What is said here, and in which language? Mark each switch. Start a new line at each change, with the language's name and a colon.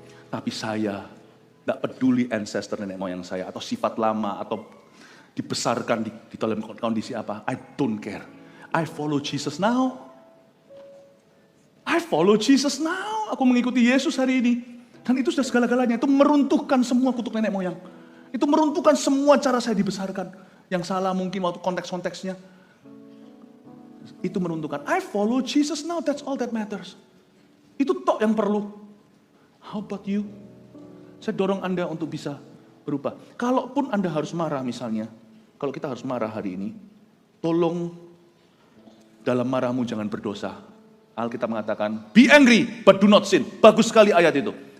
Indonesian: Tapi saya tidak peduli ancestor nenek moyang saya, atau sifat lama, atau dibesarkan di dalam kondisi apa.
English: I don't care. I follow Jesus now. I follow Jesus now.
Indonesian: Aku mengikuti Yesus hari ini. Dan itu sudah segala-galanya. Itu meruntuhkan semua kutuk nenek moyang. Itu meruntuhkan semua cara saya dibesarkan. Yang salah mungkin waktu konteks-konteksnya. Itu meruntuhkan.
English: I follow Jesus now, that's all that matters.
Indonesian: Itu tok yang perlu.
English: How about you?
Indonesian: Saya dorong Anda untuk bisa berubah. Kalaupun Anda harus marah misalnya, kalau kita harus marah hari ini, tolong dalam marahmu jangan berdosa. Alkitab mengatakan,
English: be angry but do not sin.
Indonesian: Bagus sekali ayat itu.